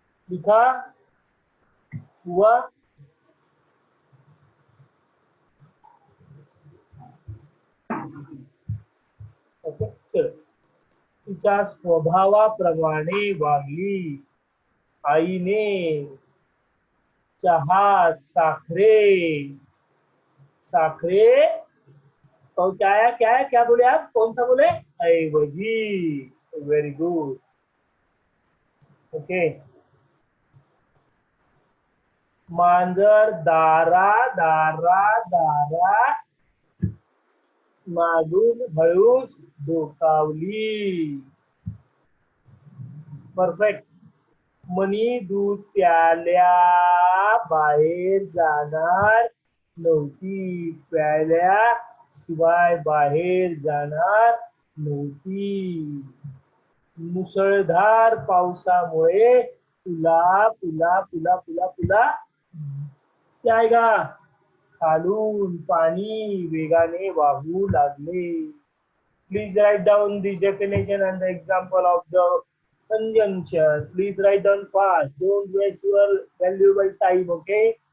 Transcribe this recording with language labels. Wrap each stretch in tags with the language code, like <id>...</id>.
<hi>लिखा हुआ? ओके, चलो।</hi> <mr>तिच्या स्वभावाप्रमाणे वागली। आईने चहा साखरे साखरे,</mr> <hi>तो क्या है, क्या है, क्या बोले आप? कौन सा बोले? ऐवजी। Very good.</hi> <mr>ओके, मांजर दारा दारा दारा मागून हळूच डोकावली।</mr> <en>Perfect.</en> <mr>मनी दूध प्याल्या बाहेर जाणार नव्हती। प्याल्या शिवाय बाहेर जाणार नव्हती। मुसळधार पावसामुळे पुला पुला पुला पुला पुला</mr> <hi>क्या आएगा?</hi> <mr>खालून पाणी वेगाने वाहू लागले.</mr> <en>Please write down the definition and the example of the conjunction. Please write down fast. Don't waste your valuable time, okay?</en>